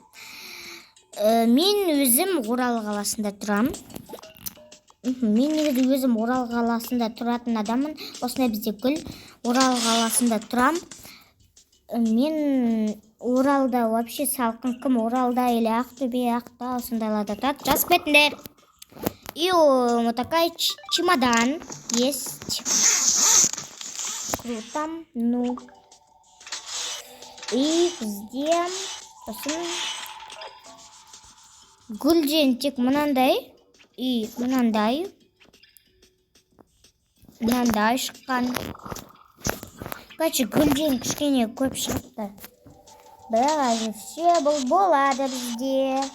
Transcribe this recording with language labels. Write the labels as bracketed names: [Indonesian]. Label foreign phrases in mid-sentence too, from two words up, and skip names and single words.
[Kazakh] Мен өзім Орал қаласында тұрам. Мен өзім Орал қаласында тұратын адамын. Осындай бізде гүл. Орал қаласында тұрам. Мен Оралда вообще салқын, кім Оралда или Ақтөбе, Ақтау осындайларда тұрады. Жазып кетіңдер. [Russian] И вот такая чемодан есть. Круто. Ну. [Kazakh] И бізде гүлден тек мынандай и мынандай шыққан. Короче, гүлден кішкене көп шықты. Бірақ все бұл болады бізде.